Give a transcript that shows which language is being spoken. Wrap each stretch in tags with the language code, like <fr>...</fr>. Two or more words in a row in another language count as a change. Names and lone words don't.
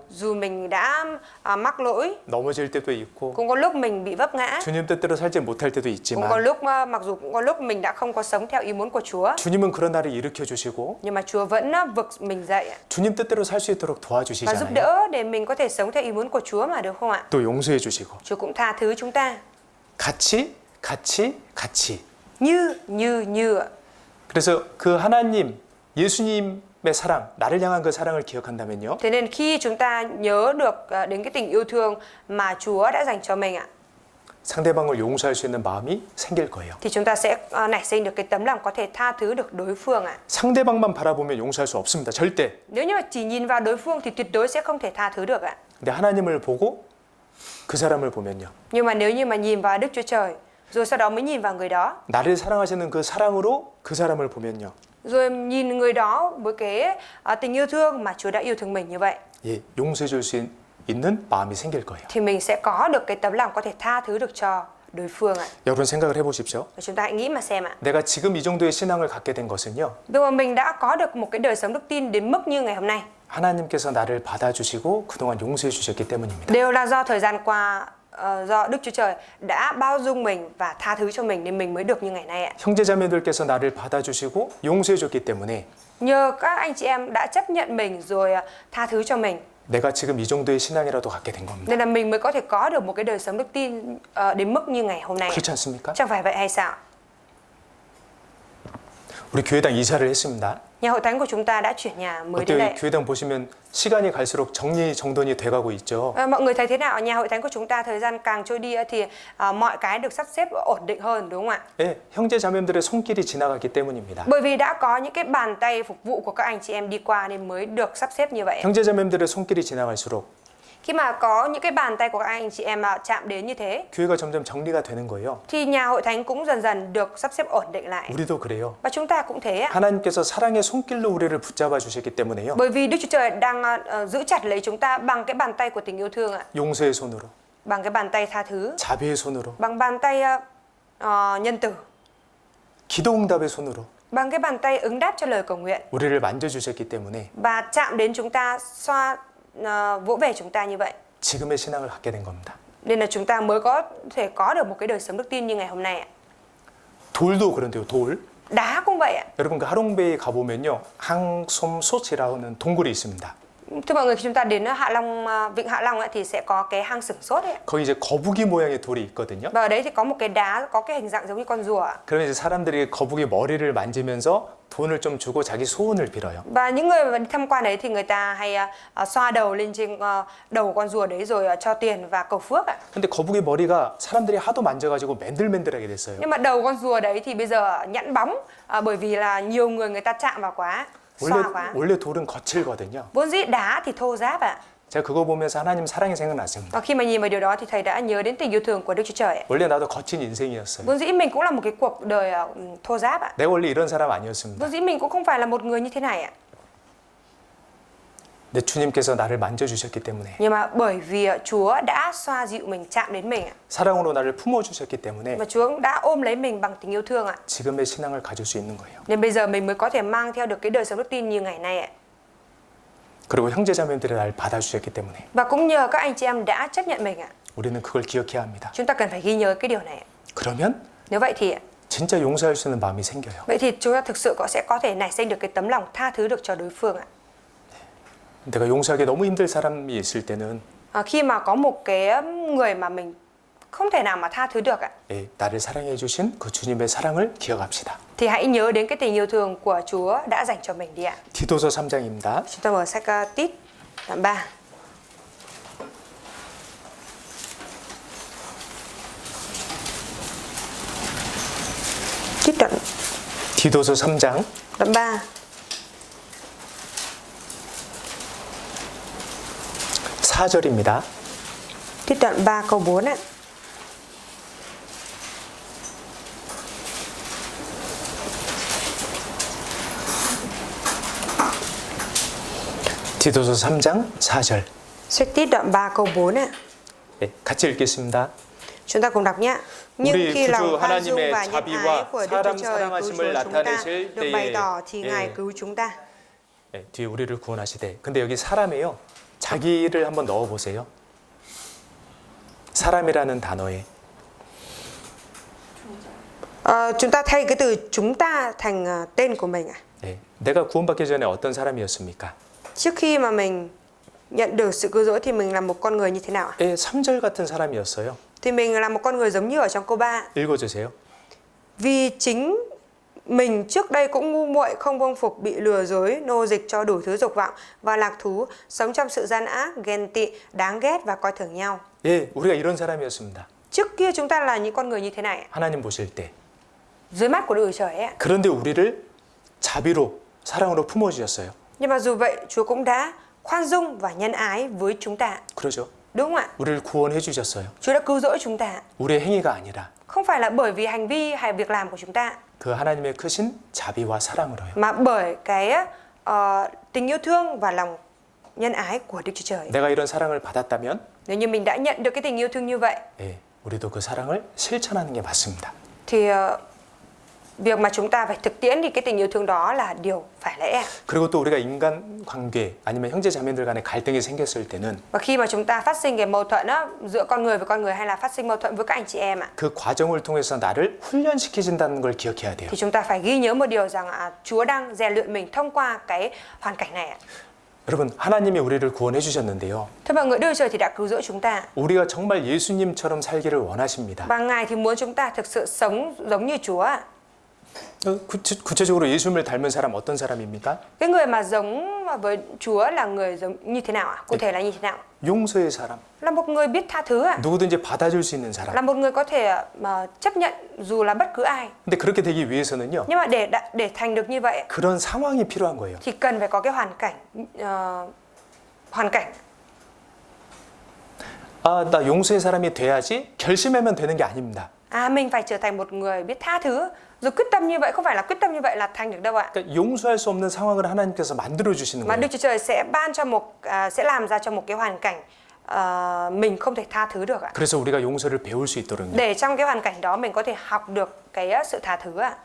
<vi>Dù mình đã mắc lỗi,</vi> <ko>넘어질 때도 있고</ko> <vi>cũng có lúc mình bị vấp ngã,</vi> <ko>주님 뜻대로 살지 못할 때도</ko> <vi>cũng có</vi> <ko>있지만</ko> <vi>lúc mặc dù cũng có lúc mình đã không có sống theo ý muốn của Chúa,</vi> <ko>주님은 그런 날을 일으켜 주시고</ko> <vi>nhưng mà Chúa vẫn vực mình dậy</vi> <ko>주님 뜻대로 살 수 있도록</ko> <vi>và giúp</vi> <ko>도와주시잖아요.</ko> <vi>đỡ để mình có thể sống theo ý muốn của Chúa mà, được không ạ?</vi> <ko>또 용서해 주시고</ko> <vi>Chúa cũng tha thứ chúng ta</vi> <ko>같이</ko> <vi>như ạ.</vi> <ko>그래서 그 하나님 예수님의 사랑 나를 향한 그 사랑을 기억한다면요.</ko> <vi>Thế nên khi chúng ta nhớ được đến cái tình yêu thương mà Chúa đã dành cho mình ạ,</vi> <ko>상대방을 용서할 수 있는 마음이 생길 거예요.</ko> <vi>thì chúng ta sẽ nảy sinh được cái tấm lòng có thể tha thứ được đối phương ạ.</vi> <ko>상대방만 바라보면 용서할 수 없습니다. 절대.</ko> <vi>Nếu như mà chỉ nhìn vào đối phương thì tuyệt đối sẽ không thể tha thứ được ạ.</vi> <ko>근데 하나님을 보고 그 사람을 보면요.</ko> <vi>Nhưng mà nếu như mà nhìn vào Đức Chúa Trời, rồi sau đó mới nhìn vào người đó,</vi> <ko>나를 사랑하시는 그 사랑으로 그 사람을 보면요.</ko> <vi>rồi nhìn người đó với cái tình yêu thương mà Chúa đã yêu thương mình như vậy,</vi> <ko>예, 용서해 줄 수 있는 마음이 생길 거예요.</ko> <vi>thì mình sẽ có được cái tấm lòng có thể tha thứ được cho đối phương ạ.</vi> <ko>여러분 생각을 해보십시오.</ko> <vi>Và chúng ta hãy nghĩ mà xem ạ.</vi> <ko>내가 지금 이 정도의 신앙을 갖게 된 것은요.</ko> <vi>Vì mà mình đã có được một cái đời sống đức tin đến mức như ngày hôm nay,</vi> <ko>하나님께서 나를 받아주시고 그동안 용서해 주셨기 때문입니다.</ko> <vi>đều là do thời gian qua do Đức Chúa Trời đã bao dung mình và tha thứ cho mình nên mình mới được như ngày nay ạ.</vi> <ko>형제자매들께서 나를 받아주시고 용서해 줬기 때문에</ko> <vi>Nhờ các anh chị em đã chấp nhận mình rồi tha thứ cho mình,</vi> <ko>내가 지금 이 정도의 신앙이라도 갖게 된 겁니다.</ko> <vi>nên là mình mới có thể có được một cái đời sống đức tin đến mức như ngày hôm nay.</vi> <ko>그렇지 않습니까?</ko> <vi>Chẳng phải vậy hay sao?</vi> <ko>우리 교회당 이사를 했습니다.</ko> <vi>Nhà hội thánh của chúng ta đã chuyển nhà mới đến</vi> <ko>어때요?</ko> <vi>đây.</vi> <ko>이 교회당 보시면 시간이 갈수록 정리정돈이 돼가고 있죠.</ko> <vi>Mọi người thấy thế nào? Nhà hội thánh của chúng ta thời gian càng trôi đi thì mọi cái được sắp xếp ổn định hơn, đúng không ạ?</vi> <ko>예, 형제자매들의 손길이 지나갔기 때문입니다.</ko> <vi>Bởi vì đã có những cái bàn tay phục vụ của các anh chị em đi qua nên mới được sắp xếp như vậy.</vi> <ko>형제자매들의 손길이 지나갈수록</ko> <vi>Khi mà có những cái bàn tay của các anh chị em chạm đến như thế,</vi> <ko>교회가 점점 정리가 되는 거예요.</ko> <vi>thì nhà hội thánh cũng dần dần được sắp xếp ổn định lại.</vi> <ko>우리도 그래요.</ko> <vi>Và chúng ta cũng thế ạ.</vi> <ko>하나님께서 사랑의 손길로 우리를 붙잡아 주셨기 때문에요.</ko> <vi>Bởi vì Đức Chúa Trời đang giữ chặt lấy chúng ta bằng cái bàn tay của tình yêu thương ạ,</vi> <ko>용서의 손으로,</ko> <vi>bằng cái bàn tay tha thứ,</vi> <ko>자비의 손으로,</ko> <vi>bằng bàn tay nhân từ,</vi> <ko>기도 응답의 손으로</ko> <vi>bằng cái bàn tay ứng đáp cho lời cầu nguyện</vi> <ko>우리를 만져주셨기 때문에</ko> <vi>và chạm đến chúng ta, vỗ về chúng ta như vậy.</vi> <ko>지금의 신앙을 갖게 된 겁니다.</ko> <vi>Nên là chúng ta mới có thể có được một cái đời sống đức tin như ngày hôm nay ạ.</vi> <ko>돌도 그런데요, 돌.</ko> <vi>Đá cũng vậy ạ.</vi> <ko>여러분 그 하롱베이 가보면요, 항솜솥이라는 동굴이 있습니다.</ko> <vi>Thưa mọi người, khi chúng ta đến Hạ Long, vịnh Hạ Long thì sẽ có cái hang sửng sốt ấy ạ.</vi> <ko>거기 이제 거북이 모양의 돌이 있거든요.</ko> <vi>Và ở đấy thì có một cái đá có cái hình dạng giống như con rùa ạ.</vi> <ko>그러면 이제 사람들이 거북이 머리를 만지면서 돈을 좀 주고 자기 소원을 빌어요.</ko> <vi>Và những người mà đi tham quan đấy thì người ta hay xoa đầu lên trên đầu con rùa đấy rồi cho tiền và cầu phước ạ.</vi> <ko>근데 거북이 머리가 사람들이 하도 만져가지고 맨들맨들하게 됐어요.</ko> <vi>Nhưng mà đầu con rùa đấy thì bây giờ nhẵn bóng bởi vì là nhiều người ta chạm vào quá, xoa quá.</vi> <ko>원래 돌은 거칠거든요.</ko> <vi>Vốn dĩ đá thì thô ráp ạ.</vi> <ko>제가 그거 보면서 하나님 사랑이 생각났습니다.</ko> <vi>Và khi mà nhìn vào điều đó thì thầy đã nhớ đến tình yêu thương của Đức Chúa Trời ạ.</vi> <ko>원래 나도 거친 인생이었어요.</ko> <vi>Vốn dĩ mình cũng là một cái cuộc đời thô ráp ạ.</vi> <ko>내가 원래 이런 사람 아니었습니다.</ko> <vi>Vốn dĩ mình cũng không phải là một người như thế này ạ.</vi> <ko>근데 주님께서 나를 만져주셨기 때문에,</ko> <vi>Nhưng mà bởi vì Chúa đã xoa dịu mình, chạm đến mình ạ.</vi> <ko>사랑으로 나를 품어주셨기 때문에</ko> <vi>Và Chúa đã ôm lấy mình bằng tình yêu thương ạ.</vi> <ko>지금의 신앙을 가질 수 있는 거예요.</ko> <vi>Nên bây giờ mình mới có thể mang theo được cái đời sống đức tin như ngày nay ạ.</vi> <ko>그리고 형제자매들이 나를 받아주셨기 때문에</ko> <vi>Và cũng nhờ các anh chị em đã chấp nhận mình ạ.</vi> <ko>우리는 그걸 기억해야 합니다.</ko> <vi>Chúng ta cần phải ghi nhớ cái điều này ạ.</vi> <ko>그러면</ko> <vi>Nếu vậy thì</vi> <ko>진짜 용서할 수 있는 마음이 생겨요.</ko> <vi>vậy thì chúng ta thực sự sẽ có thể nảy sinh được cái tấm lòng tha thứ được cho đối phương ạ.</vi> <ko>내가 용서하기 너무 힘들 사람이 있을 때는</ko> <vi>Khi mà có một cái người mà mình không thể nào mà tha thứ được ạ,</vi> <ko>나를 사랑해 주신 그 주님의 사랑을 기억합시다.</ko> <vi>thì hãy nhớ đến cái tình yêu thương của Chúa đã dành cho mình đi ạ.</vi> <ko>디도서 3장입니다.</ko> <vi>Chúng ta mở sách Tít đoạn 3. Tít đoạn</vi> <ko>디도서 3장</ko> <vi>3.</vi> <ko>4절입니다.</ko> <vi>Tít đoạn 3 câu 4 ạ.</vi> <ko>디도서 3장 4절.</ko> <vi>Sách Tít đoạn 3 câu 4 ạ.</vi> <ko>네, 같이 읽겠습니다.</ko> <vi>Chúng ta cùng đọc nhé. Nhưng</vi> <ko>우리</ko> <vi>khi</vi> <ko>구주</ko> <vi>lòng khoan dung</vi> <ko>하나님의</ko> <vi>và nhân ái</vi> <ko>자비와</ko> <vi>của Đức Chúa</vi> <ko>사람</ko> <vi>Trời cứu</vi> <ko>사랑하심을</ko> <vi>Chúa chúng ta</vi> <ko>나타내실</ko> <vi>được bày</vi> <ko>때에</ko> <vi>tỏ thì</vi> <ko>예.</ko> <vi>Ngài cứu chúng ta.</vi> <ko>네, 뒤에 우리를 구원하시되. 근데 여기 사람이에요. 자기를 한번 넣어 보세요. 사람이라는 단어에</ko> <vi>Chúng ta thay cái từ chúng ta thành tên của mình ạ.</vi> <ko>네, 내가 구원받기 전에 어떤 사람이었습니까?</ko> <vi>Trước khi mà mình nhận được sự cứu rỗi thì mình là một con người như thế nào ạ?</vi> <ko>예, 3절 같은 사람이었어요.</ko> <vi>Thì mình là một con người giống như ở trong câu 3.</vi> <ko>읽어주세요.</ko> <vi>Vì chính mình trước đây cũng ngu muội, không vâng phục, bị lừa dối, nô dịch cho đủ thứ dục vọng và lạc thú, sống trong sự gian ác, ghen tị, đáng ghét và coi thường nhau.</vi> <ko>예, 우리가 이런 사람이었습니다.</ko> <vi>Trước kia chúng ta là những con người như thế này ạ.</vi> <ko>하나님 보실 때.</ko> <vi>Dưới mắt của Đức Chúa Trời ấy ạ.</vi> <ko>그런데 우리를 자비로 사랑으로 품어주셨어요.</ko> <vi>Nhưng mà dù vậy, Chúa cũng đã khoan dung và nhân ái với chúng ta.</vi> <ko>그러죠?</ko> <vi>Đúng không ạ?</vi> <ko>우리를 구원해 주셨어요.</ko> <vi>Chúa đã cứu rỗi chúng ta.</vi> <ko>우리의 행위가 아니라</ko> <vi>Không phải là bởi vì hành vi hay việc làm của chúng ta,</vi> <ko>그 하나님의 크신 자비와 사랑으로요.</ko> <vi>mà bởi cái tình yêu thương và lòng nhân ái của Đức Chúa Trời.</vi> <ko>내가 이런 사랑을 받았다면</ko> <vi>Nếu như mình đã nhận được cái tình yêu thương như vậy,</vi> <ko>예, 우리도 그 사랑을 실천하는 게 맞습니다.</ko> <vi>thì việc mà chúng ta phải thực tiễn thì cái tình yêu thương đó là điều phải lẽ.</vi> <ko>그리고 또 우리가 인간 관계 아니면 형제 자매들 간에 갈등이 생겼을 때는</ko> <vi>Và khi mà chúng ta phát sinh cái mâu thuẫn á, giữa con người với con người hay là phát sinh mâu thuẫn với các anh chị em ạ,</vi> <ko>그 과정을 통해서 나를 훈련시키신다는 걸 기억해야 돼요.</ko> <vi>thì chúng ta phải ghi nhớ một điều rằng Chúa đang rèn luyện mình thông qua cái hoàn cảnh này ạ.</vi> <ko>여러분, 하나님이 우리를 구원해 주셨는데요.</ko> <vi>Thưa mọi người, Đức Chúa Trời thì đã cứu rỗi chúng ta.</vi> <ko>우리가 정말 예수님처럼 살기를 원하십니다.</ko> <vi>Và Ngài thì muốn chúng ta thực sự sống giống như Chúa ạ.</vi> <ko>구체적으로 예수님을 닮은 사람 어떤 사람입니까?</ko> <vi>Cái người mà giống với Chúa là người giống như thế nào ạ? Cụ thể là như thế nào?</vi> <ko>용서의 사람,</ko> <vi>Là một người biết tha thứ ạ.</vi> <ko>누구든지 받아줄 수 있는 사람.</ko> <vi>Là một người có thể mà chấp nhận dù là bất cứ ai.</vi> <ko>근데 그렇게 되기 위해서는요.</ko> <vi>Nhưng mà để thành được như vậy</vi> <ko>그런 상황이 필요한 거예요.</ko> <vi>thì cần phải có cái hoàn cảnh.</vi> <ko>아, 나 용서의 사람이 돼야지 결심하면 되는 게 아닙니다.</ko> <vi>Mình phải trở thành một người biết tha thứ. Rồi quyết tâm như vậy không phải là quyết tâm như vậy là thành được đâu ạ.</vi> <ko>그러니까 용서할 수 없는 상황을 하나님께서 만들어 주시는</ko> <vi>Mà</vi> <ko>거예요.</ko> <vi>Đức Chúa Trời sẽ sẽ làm ra cho một cái hoàn cảnh mình không thể tha thứ được ạ.</vi> <ko>그래서 우리가 용서를 배울 수 있도록요.</ko> <vi>Để trong cái hoàn cảnh đó mình có thể học được cái sự tha thứ ạ.</vi>